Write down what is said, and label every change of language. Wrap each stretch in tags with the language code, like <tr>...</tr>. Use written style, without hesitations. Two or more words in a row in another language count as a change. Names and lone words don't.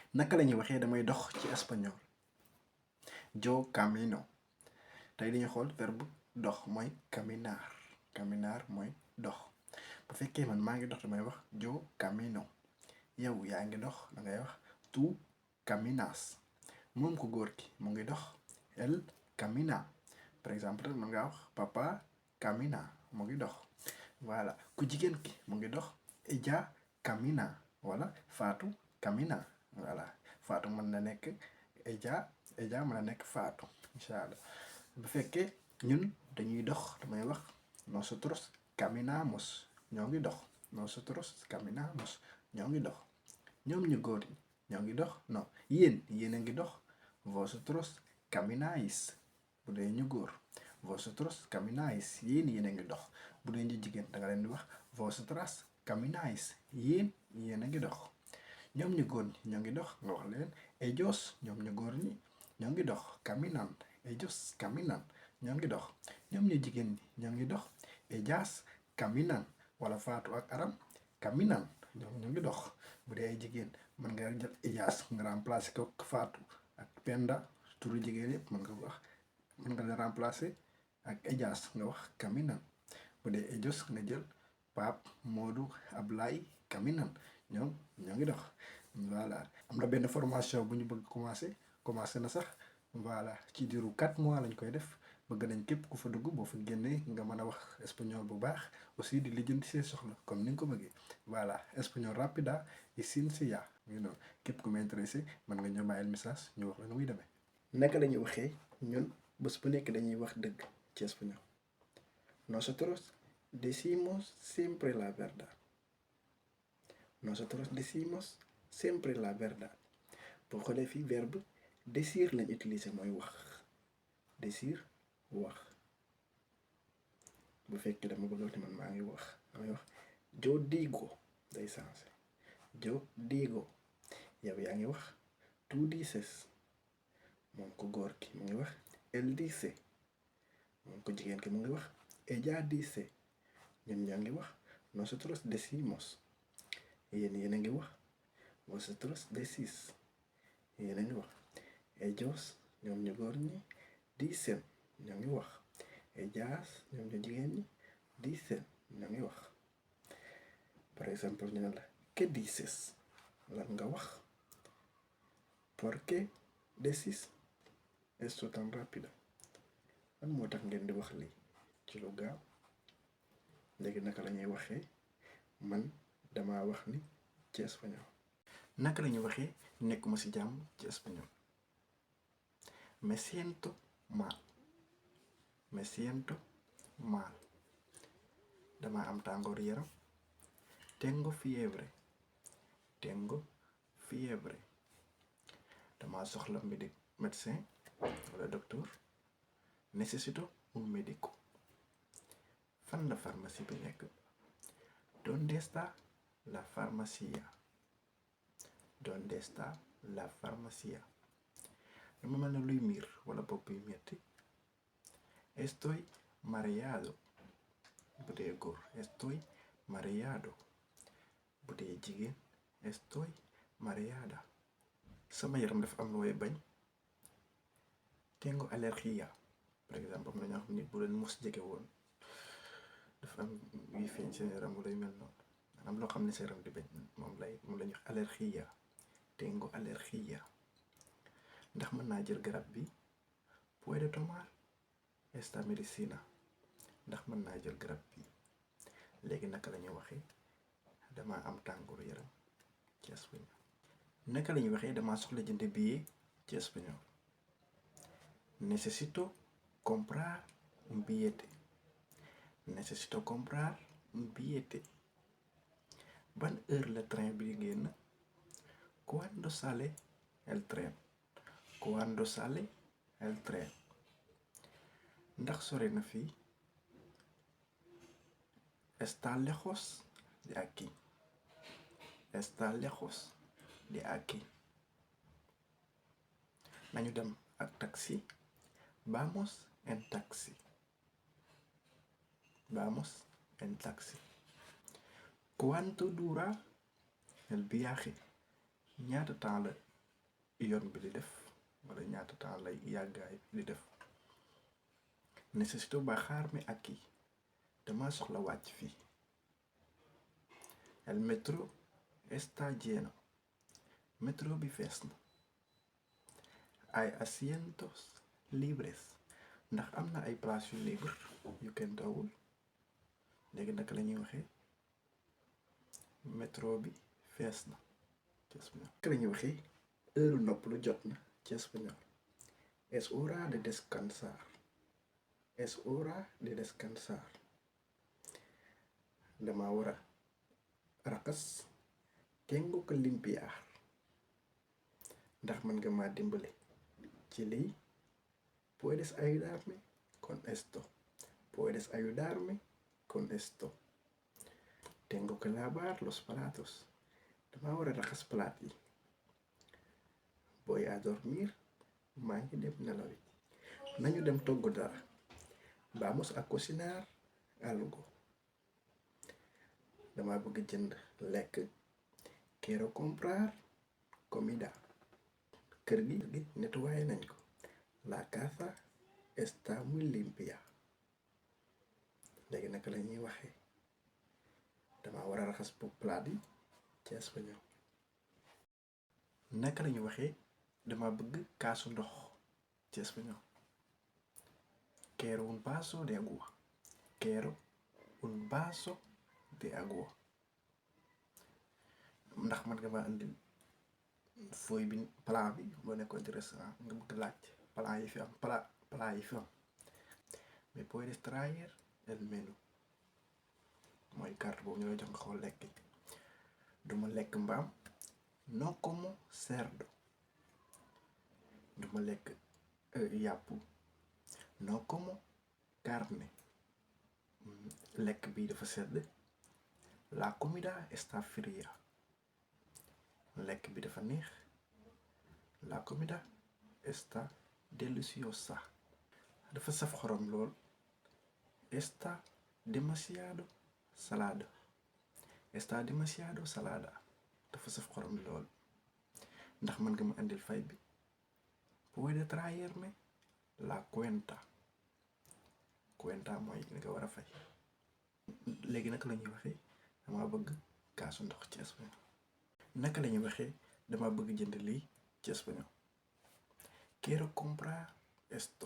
<wo>naka lañuy waxee damay dox ci espagnol?</wo> <es>Yo camino.</es> <wo>tey dañuy xool verbe dox mooy caminar. Caminar mooy dox. bu fekkee man maa ngi dox damay wax</wo> <es>yo camino.</es> <wo>yow yaa ngi dox dangay wax</wo> <es>tú caminas.</es> <wo>moom ko góor ki mu ngi dox</wo> <es>él camina.</es> <fr>par exemple</fr> <wo>mën ngaa wax papa camina mu ngi dox. voilà ku jigéen ki mu ngi dox</wo> <es>ella camina</es> <wo>wala Fatou camina. voilà Fatou mën na nekk ella mën na nekk Fatou</wo> <ar>إن شاء الله.</ar> <wo>bu fekkee ñun dañuy dox damay wax</wo> <es>nosotros caminamos</es> <wo>ñoo ngi dox.</wo> <es>nosotros caminamos</es> <wo>ñoo ngi dox. ñoom ñu góor ñi ñoo ngi dox non yéen a ngi dox</wo> <es>vosotros camináis.</es> <wo>bu dee ñu góor</wo> <es>vosotros camináis</es> <wo>yéen a ngi dox. bu dee ñu jigéen da nga leen di wax</wo> <es>vosotras camináis</es> <wo>yéen a ngi dox. ñoom ñu góor ñi ñoo ngi dox nga wax leen ellos ñoom ñu góor ñi ñoo ngi dox caminan.</wo> <es>ellos caminan</es> <wo>ñoo ngi dox. ñoom ñu jigéen ñi ñoo ngi dox</wo> <es>ellas caminan</es> <wo>wala Fatou ak Aram caminan ñoom ñoo ngi dox. bu dee ay jigéen mën nga jël ellas nga remplacer ko Fatou ak Penda turu jigéen yëpp mën nga leen remplacer ak ellas nga wax caminan. bu dee ellos nga jël Pape Modou Ablaye caminan ñoo ngi dox. voilà am na benn formation bu ñu bëgg commencé na sax. voilà ci diiru 4 mois lañ koy def bëgg nañ képp ku fa dugg boo fa génnee nga mën a wax espagnol bu baax aussi di lijjanti see soxla comme ni nga ko bëggee. voilà espagnol</wo> <es>rápida y sencilla</es> <wo>noonu képp ku ma intéressé mën nga ñëw bàyyil message ñu wax la nu muy demee. naka la ñuy waxee ñun bés bu nekk dañuy wax dëgg ci espagnol.</wo> <es>nosotros decimos siempre la verdad. nosotros decimos siempre la verdad.</es> <wo>boo xoolee fii verbe decir lañ utiliser mooy wax. decir wax. bu fekkee dama bëgg a man maa ngi wax damay wax</wo> <es>yo digo</es> <wo>day sensé.</wo> <es>yo digo</es> <wo>yow yaa ngi wax</wo> <es>tú dices.</es> <wo>moom ko góor ki mu ngi wax</wo> <es>él dice.</es> <wo>moom ko jigéen ki mu ngi wax</wo> <es>ella dice.</es> <wo>ñun ñaa ngi wax</wo> <es>nosotros decimos.</es> <wo>yéen a ngi wax</wo> <es>vosotros decís.</es> <wo>yéen a ngi wax ellos ñoom ñu góor ñi dicen ñoo ngi wax. ellas ñoom ñu jigéen ñi dicen ñoo ngi wax.</wo> <fr>par exemple</fr> <wo>ñu ne la</wo> <es>¿qué dices?</es> <wo>lan nga wax.</wo> <es>¿por qué decís esto tan rápido?</es> <wo>lan moo tax ngeen di wax lii ci lu gaaw. léegi naka la ñuy waxee man dama wax ni ci espagnol. naka la ñuy waxee nekkuma ci jàmm ci espagnol.</wo> <es>me siento mal. me siento mal.</es> <wo>dama am tàngoor yaram.</wo> <es>tengo fiebre. tengo fiebre.</es> <wo>dama soxla médecin wala docteur.</wo> <es>necesito un médico.</es> <wo>fan la pharmacie bi nekk.</wo> <es>¿dónde está la farmacia? ¿dónde está la farmacia?</es> <wo>dama mel ne luy miir wala bopp yu metti.</wo> <es>estoy mareado.</es> <wo>bu dee góor</wo> <es>estoy mareado.</es> <wo>bu dee jigéen</wo> <es>estoy mareada.</es> <wo>sama yaram dafa am lu may bañ.</wo> <es>tengo alergia.</es> <fr>par exemple</fr> <wo>am na ñoo xam ne bu leen mos jege woon dafa am yuy feeñ seen yaram wala yu mel noonu am loo xam ne sa yaram di bañ moom la ñuy wax alergia.</wo> <es>tengo alergia.</es> <wo>ndax mën naa jël garab bi.</wo> <es>puedo tomar esta medicina.</es> <wo>ndax mën naa jël garab bi. léegi naka la ñuy waxee dama am tàngooru yaram ci espagnol. naka la ñuy waxee dama soxla jënd billet ci espagnol.</wo> <es>necesito comprar un billete. necesito comprar un billete.</es> <wo>ban heure la train bi génn.</wo> <es>cuando sale el tren. cuando sale el tren.</es> <wo>ndax sore na fii.</wo> <es>está lejos de aquí. está lejos de aquí.</es> <wo>nañu dem ak taxi.</wo> <es>vamos en taxi. vamos en taxi. ¿cuánto dura el viaje?</es> <wo>ñaata temps la yoon bi di def wala ñaata temps lay yàggaay di def.</wo> <es>Necesito bajarme aquí.</es> <wo>Dama soxla wàcc fii.</wo> <es>El metro está lleno.</es> <wo>Metro bi fees na.</wo> <es>Hay asientos libres.</es> <wo>Ndax am na ay place yu libre yu kenn toogul. léegi naka la ñuy waxee métro bi fees na ci espagnol. naka la ñuy waxee heure noppalu jot na ci espagnol.</wo> <es>Es hora de descansar. Es hora de descansar.</es> <wo>dama war a raxas.</wo> <es>tengo que limpiar.</es> <wo>ndax mën nga ma dimbale ci lii.</wo> <es>puedes ayudarme con esto. puedes ayudarme con esto. Tengo que lavar los platos.</es> <wo>dama war a raxas palaat yi.</wo> <es>voy a dormir.</es> <wo>maa ngi dem nelawi. nañu dem togg dara.</wo> <es>vamos a cocinar algo.</es> <wo>dama bëgg jënd lekk.</wo> <es>quiero comprar comida.</es> <wo>kër gi nettoyé nañ ko.</wo> <es>la casa está muy limpia.</es> <wo>léegi naka la ñuy waxee dama war a raxas palaat yi ci espagnol. naka la ñuy waxee dama bëgg kaasu ndox ci espagnol.</wo> <es>quiero un vaso de agua. quiero un vaso de agua.</es> <wo>ndax man nga ma andil feuille bi plan bi boo nekkoon ci restaurant nga bëgg laaj plan yi fi am plat yi fi am.</wo> <es>mais puedes traer el menú.</es> <wo>mooy carte boobu ñu lay jox nga xool lekk yi. duma lekk mbaam.</wo> <es>no como cerdo.</es> <wo>duma lekk yàpp.</wo> <es>no como carne.</es> <wo>lekk bi dafa sedd.</wo> <es>la comida está fría.</es> <wo>lekk bi dafa neex.</wo> <es>la comida está deliciosa.</es> <wo>dafa saf xorom lool.</wo> <es>está demasiado salada. está demasiado salada.</es> <wo>dafa saf xorom lool. ndax mën nga ma andil fay bi.</wo> <es>puede traerme la cuenta.</es> <wo>cuenta mooy nga war a fay. léegi naka la ñuy waxee dama bëgg kaasu ndox ci espagnol. naka la ñuy waxee dama bëgg jënd lii ci espagnol.</wo> <es>quiero comprar esto.</es>